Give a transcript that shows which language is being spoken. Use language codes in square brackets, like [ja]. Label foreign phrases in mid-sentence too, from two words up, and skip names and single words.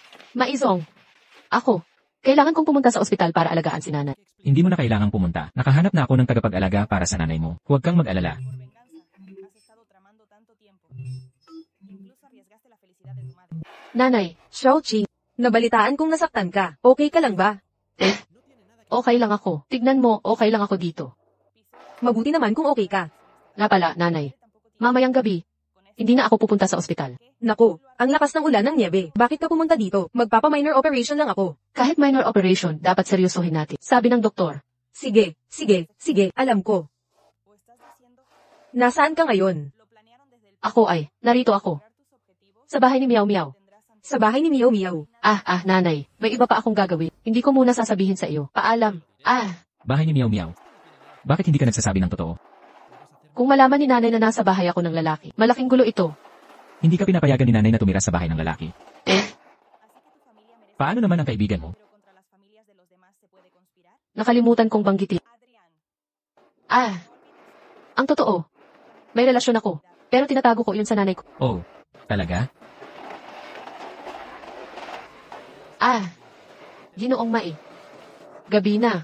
[tl] Maizong. Ako. Kailangan kong pumunta sa ospital para alagaan si nanay. Hindi mo na kailangang pumunta. Nakahanap na ako ng tagapag-alaga para sa nanay mo. Huwag kang mag-alala. [es] Por venganza, has estado tramando tanto tiempo. Incluso arriesgaste la felicidad de tu madre. [tl] Nanay, Xiaoqing, nabalitaan kong nasaktan ka. Okay ka lang ba? okay lang ako. Tignan mo, okay lang ako dito. Mabuti naman kung okay ka. Nga pala, nanay. Mamayang gabi, hindi na ako pupunta sa ospital. Nako, ang lakas ng ulan ng niebe. Bakit ka pumunta dito? Magpapa- [en] minor operation [tl] lang ako. Kahit [en] minor operation, [tl] dapat seryosohin natin. Sabi ng doktor. Sige, alam ko. [es] ¿O estás diciendo [tl] Nasaan ka ngayon? [es] lo planearon desde el [tl] Ako ay, narito ako. [es] lograr tus objetivos? [tl] Sa bahay ni Miao Miao. [es] Tendrás ante- [tl] Sa bahay ni Miao Miao. Nanay. May iba pa akong gagawin. Hindi ko muna sasabihin sa iyo. Paalam. Bahay ni Miao Miao. Bakit hindi ka nagsasabi ng totoo? Kung malaman ni nanay na nasa bahay ako ng lalaki, malaking gulo ito. Hindi ka pinapayagan ni nanay na tumira sa bahay ng lalaki. [es] Así que tu familia merece [tl] Paano naman ang kaibigan mo? [es] pero contra las familias de los demás se puede conspirar. [tl] Nakalimutan kong banggitin. Adrián, Ang totoo. May relasyon ako. Pero tinatago ko yun sa nanay ko. Oh, talaga? Ginoong Mai. Gabi na.